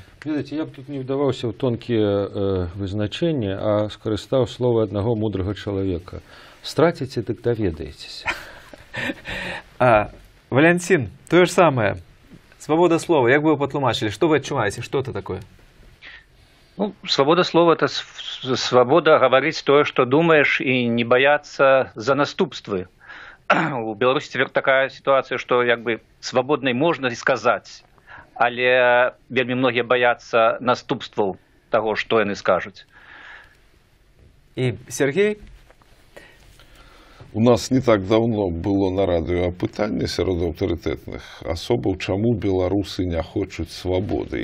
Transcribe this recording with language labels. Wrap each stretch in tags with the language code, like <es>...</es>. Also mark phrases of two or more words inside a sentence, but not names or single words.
<be>Видите, я б тут не вдаваўся ў тонкія вызначэнні, а скарыстаў слова аднаго мудрага чалавека. Страціце, дык даведаецеся. Валентин, тое ж самае. Свабода слова, як бы вы патлумачылі, што вы адчуваеце, што</be> <ru>это такое? Ну, свобода слова – это свобода говорить то, что думаешь, и не бояться за наступствы. У Беларуси теперь такая ситуация, что как бы свободной можно сказать,</ru> <be>але вельмі многія баяцца наступстваў таго, што яны скажуць. І Сергей? У нас не так давно было на радыё апытанне сярод аўтарытэтных асобаў, чаму беларусы не хочуць свабоды.</be>